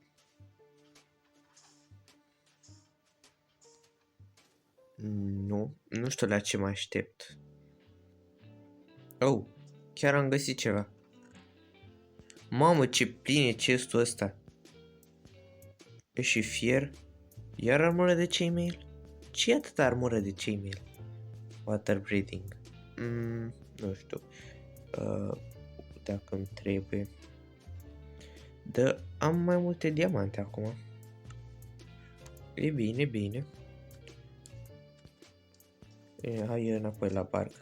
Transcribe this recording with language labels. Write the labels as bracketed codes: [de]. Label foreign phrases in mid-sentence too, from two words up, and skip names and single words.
[ro] Nu. Nu știu la ce mă aștept. Oh, chiar am găsit ceva. Mamă, ce plin e chestul ăsta. E și fier. Iar armură de chainmail? Ce e atâta armură de chainmail? [en] Water breathing. [ro] Nu știu. Dacă îmi trebuie. Da, am mai multe diamante acum. E bine, bine. Hai înapoi la barcă.